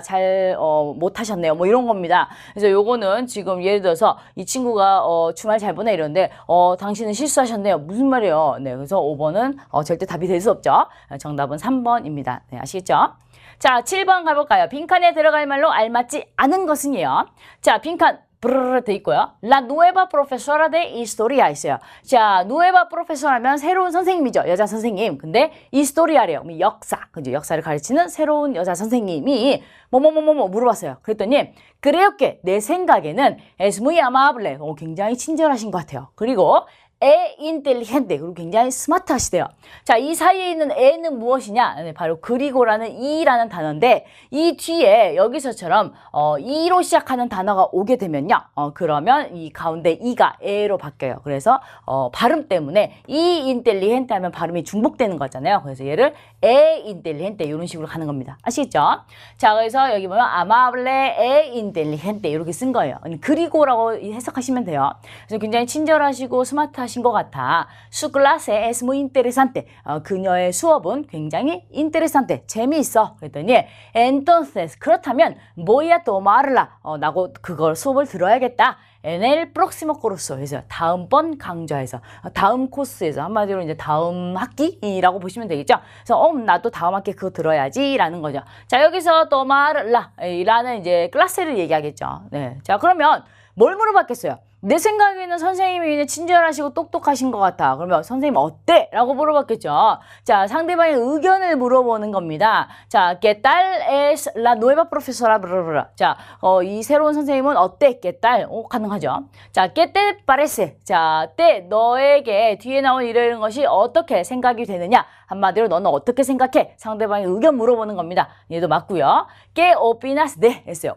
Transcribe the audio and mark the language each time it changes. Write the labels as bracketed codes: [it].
[ko] 잘 못하셨네요. 뭐 이런 겁니다. 그래서 요거는 지금 예를 들어서 이 친구가 주말 잘 보내 이러는데 당신은 실수하셨네요. 무슨 말이에요? 네, 그래서 5번은 절대 답이 될 수 없죠. 정답은 3번입니다. 네, 아시겠죠? 자, 7번 가볼까요? 빈칸에 들어갈 말로 알맞지 않은 것은요. 자, 빈칸 브르르 돼 있고요. [es] La nueva profesora de historia [ko] 있어요. 자, [es] nueva profesora [ko] 하면 새로운 선생님이죠. 여자 선생님. 근데 historia래요. 역사. 그죠? 역사를 가르치는 새로운 여자 선생님이 뭐뭐뭐뭐 물어봤어요. 그랬더니 [es] creo que [ko] 내 생각에는 [es] es muy amable. [ko] 굉장히 친절하신 것 같아요. 그리고 inteligente 그리고 굉장히 스마트하시대요. 자, 이 사이에 있는 에는 무엇이냐? 네, 바로 그리고라는 이라는 단어인데 이 뒤에 여기서처럼 이로 시작하는 단어가 오게 되면요. 그러면 이 가운데 이가 에로 바뀌어요. 그래서 발음 때문에 이 intelligente 하면 발음이 중복되는 거잖아요. 그래서 얘를 intelligente 이런 식으로 가는 겁니다. 아시겠죠? 자, 그래서 여기 보면 amable inteligente 이렇게 쓴 거예요. 그리고라고 해석하시면 돼요. 그래서 굉장히 친절하시고 스마트하신 것 같아. [es] Su clase es muy interesante. [ko] 그녀의 수업은 굉장히 interesante. 재미있어. 그랬더니 [es] entonces [ko] 그렇다면 [es] voy a tomarla. [ko] 나고 그걸 수업을 들어야겠다. [es] En el próximo curso. [ko] 그래서 다음번 강좌에서 다음 코스에서 한마디로 이제 다음 학기라고 보시면 되겠죠. 그래서 나도 다음 학기 그거 들어야지라는 거죠. 자, 여기서 tomar라라는 이제 클래스를 얘기하겠죠. 네. 자, 그러면 뭘 물어봤겠어요? 내 생각에는 선생님이 친절하시고 똑똑하신 것 같아. 그러면 선생님 어때? 라고 물어봤겠죠. 자, 상대방의 의견을 물어보는 겁니다. [es] 자, ¿qué tal es la nueva profesora? [ko] 자, 이 새로운 선생님은 어때? [es] ¿qué tal? [ko] 가능하죠. 자, [es] ¿qué te parece? [ko] 자, 너에게 뒤에 나온 이런 것이 어떻게 생각이 되느냐? 한마디로 너는 어떻게 생각해? 상대방의 의견 물어보는 겁니다. 얘도 맞고요. [es] ¿Qué opinas de? [ko] 했어요.